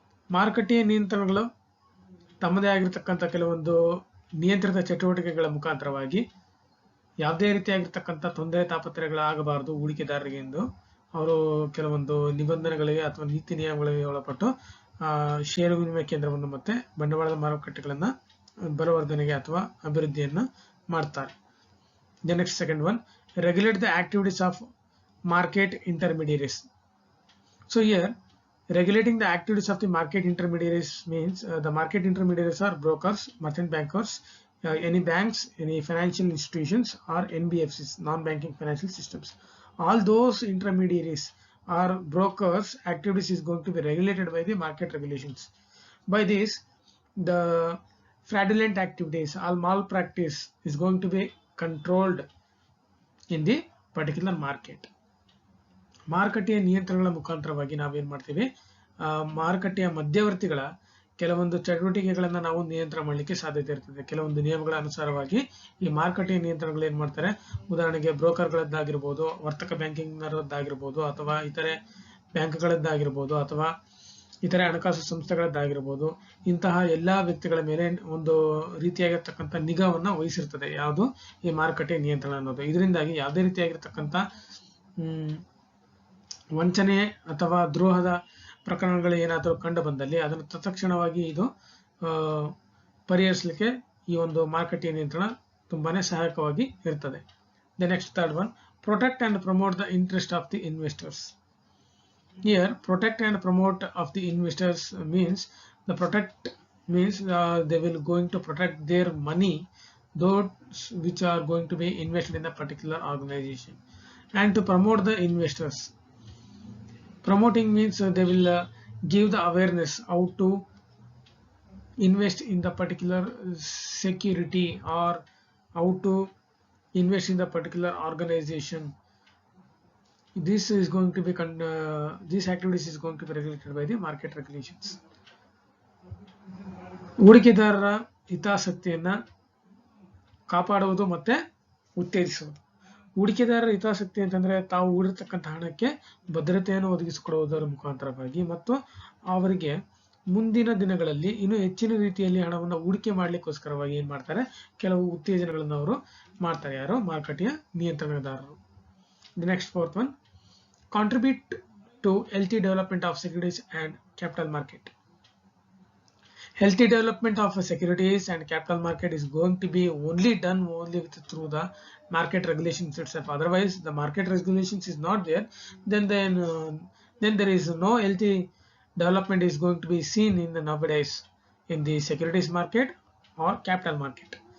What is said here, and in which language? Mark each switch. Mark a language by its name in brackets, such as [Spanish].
[Kannada] ಮಾರುಕಟ್ಟೆಯ ನಿಯಂತ್ರಣಗಳು ತಮ್ಮದೇ ಆಗಿರತಕ್ಕಂಥ ಕೆಲವೊಂದು ನಿಯಂತ್ರಿತ ಚಟುವಟಿಕೆಗಳ ಮುಖಾಂತರವಾಗಿ ಯಾವುದೇ ರೀತಿಯಾಗಿರ್ತಕ್ಕಂಥ ತೊಂದರೆ ತಾಪತ್ರಯಗಳಾಗಬಾರದು ಹೂಡಿಕೆದಾರರಿಗೆ ಎಂದು ಅವರು ಕೆಲವೊಂದು ನಿಬಂಧನೆಗಳಿಗೆ ಅಥವಾ ನೀತಿ ನಿಯಮಗಳಿಗೆ ಒಳಪಟ್ಟು ಷೇರು ವಿನಿಮಯ ಕೇಂದ್ರವನ್ನು ಮತ್ತೆ ಬಂಡವಾಳದ ಮಾರುಕಟ್ಟೆಗಳನ್ನ ಬಲವರ್ಧನೆಗೆ ಅಥವಾ ಅಭಿವೃದ್ಧಿಯನ್ನ ಮಾಡ್ತಾರೆ. [English] The next second one, regulate the activities of market intermediaries. So here regulating the activities of the market intermediaries means the market intermediaries are brokers, merchant bankers, any banks, any financial institutions, or NBFCs, non-banking financial systems. All those intermediaries or brokers activities is going to be regulated by the market regulations. By this, the fraudulent activities, all malpractice is going to be controlled in the particular market. [Kannada] ಮಾರುಕಟ್ಟೆಯ ನಿಯಂತ್ರಣಗಳ ಮುಖಾಂತರವಾಗಿ ನಾವೇನ್ ಮಾಡ್ತೀವಿ, ಮಾರುಕಟ್ಟೆಯ ಮಧ್ಯವರ್ತಿಗಳ ಕೆಲವೊಂದು ಚಟುವಟಿಕೆಗಳನ್ನ ನಾವು ನಿಯಂತ್ರಣ ಮಾಡಲಿಕ್ಕೆ ಸಾಧ್ಯತೆ ಇರ್ತದೆ. ಕೆಲವೊಂದು ನಿಯಮಗಳ ಅನುಸಾರವಾಗಿ ಈ ಮಾರುಕಟ್ಟೆಯ ನಿಯಂತ್ರಣಗಳು ಏನ್ ಮಾಡ್ತಾರೆ, ಉದಾಹರಣೆಗೆ ಬ್ರೋಕರ್ಗಳದ್ದಾಗಿರ್ಬೋದು, ವರ್ತಕ ಬ್ಯಾಂಕಿಂಗ್ನವರದ್ದಾಗಿರ್ಬೋದು, ಅಥವಾ ಇತರೆ ಬ್ಯಾಂಕ್ಗಳದ್ದಾಗಿರ್ಬೋದು, ಅಥವಾ ಇತರೆ ಹಣಕಾಸು ಸಂಸ್ಥೆಗಳದ್ದಾಗಿರ್ಬೋದು, ಇಂತಹ ಎಲ್ಲಾ ವ್ಯಕ್ತಿಗಳ ಮೇಲೆ ಒಂದು ರೀತಿಯಾಗಿರ್ತಕ್ಕಂಥ ನಿಗಾವನ್ನ ವಹಿಸಿರ್ತದೆ ಯಾವುದು ಈ ಮಾರುಕಟ್ಟೆಯ ನಿಯಂತ್ರಣ ಅನ್ನೋದು. ಇದರಿಂದಾಗಿ ಯಾವುದೇ ರೀತಿಯಾಗಿರ್ತಕ್ಕಂಥ ವಂಚನೆ ಅಥವಾ ದ್ರೋಹದ ಪ್ರಕರಣಗಳು ಏನಾದರೂ ಕಂಡು ಬಂದಲ್ಲಿ ಅದನ್ನು ತತ್ಕ್ಷಣವಾಗಿ ಇದು ಪರಿಹರಿಸಲಿಕ್ಕೆ ಈ ಒಂದು ಮಾರುಕಟ್ಟೆಯ ನಿಯಂತ್ರಣ ತುಂಬಾನೇ ಸಹಾಯಕವಾಗಿ ಇರ್ತದೆ. [English] The next third one, protect and promote the interest of the investors. Here protect and promote of the investors means the protect means they will going to protect their money, those which are going to be invested in a particular organization, and to promote the investors. Promoting means they will give the awareness how to invest in the particular security or how to invest in the particular organization. This is going to be this activities is going to be regulated by the market regulations. [Kannada] ಹೂಡಿಕೆದಾರರ ಹಿತಾಸಕ್ತಿಯನ್ನ ಕಾಪಾಡುವುದು ಮತ್ತೆ ಉತ್ತೇಜಿಸುವುದು. ಹೂಡಿಕೆದಾರರ ಹಿತಾಸಕ್ತಿ ಅಂತಂದ್ರೆ ತಾವು ಹೂಡಿರ್ತಕ್ಕಂಥ ಹಣಕ್ಕೆ ಭದ್ರತೆಯನ್ನು ಒದಗಿಸಿಕೊಡುವುದರ ಮುಖಾಂತರವಾಗಿ ಮತ್ತು ಅವರಿಗೆ ಮುಂದಿನ ದಿನಗಳಲ್ಲಿ ಇನ್ನೂ ಹೆಚ್ಚಿನ ರೀತಿಯಲ್ಲಿ ಹಣವನ್ನು ಹೂಡಿಕೆ ಮಾಡ್ಲಿಕ್ಕೋಸ್ಕರವಾಗಿ ಏನ್ ಮಾಡ್ತಾರೆ, ಕೆಲವು ಉತ್ತೇಜನಗಳನ್ನು ಅವರು ಮಾಡ್ತಾರೆ. ಯಾರು? ಮಾರುಕಟ್ಟೆಯ ನಿಯಂತ್ರಣದಾರರು. [English] The next fourth one, contribute to healthy development of securities and capital market. Healthy development of securities and capital market is going to be only done through the market regulations itself. Otherwise, the market regulations is not there. Then there is no healthy development is going to be seen in the nowadays in the securities market or capital market.